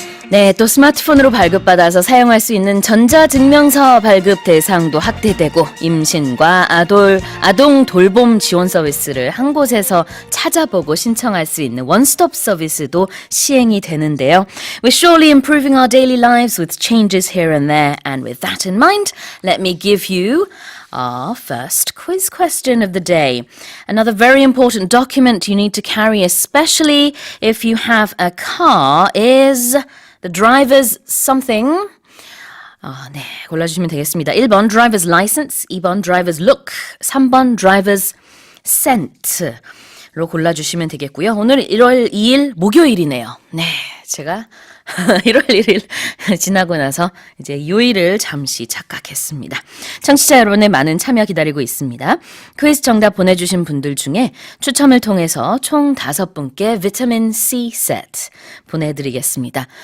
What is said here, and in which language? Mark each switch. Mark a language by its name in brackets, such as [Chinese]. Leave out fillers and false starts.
[Korean] 네, 또 스마트폰으로 발급받아서 사용할 수 있는 전자증명서 발급 대상도 확대되고 임신과 아동 돌봄 지원 서비스를 한 곳에서 찾아보고 신청할 수 있는 원스톱 서비스도 시행이 되는데요. [English] We're surely improving our daily lives with changes here and there. And with that in mind, let me give you our first quiz question of the day. Another very important document you need to carry, especially if you have a car, is the driver's something. [Korean] 네, 골라주시면 되겠습니다. 1번 [English] driver's license, [Korean] 2번 [English] driver's look, [Korean] 3번 [English] driver's scent [Korean] 로 골라주시면 되겠고요. 오늘 1월 2일 목요일이네요. 네, 제가 1월 1일 지나고 나서 이제 요일을 잠시 착각했습니다. 청취자 여러분의 많은 참여 기다리고 있습니다. 퀴즈 정답 보내주신 분들 중에 추첨을 통해서 총 5분께 비타민 C 세트 보내드리겠습니다.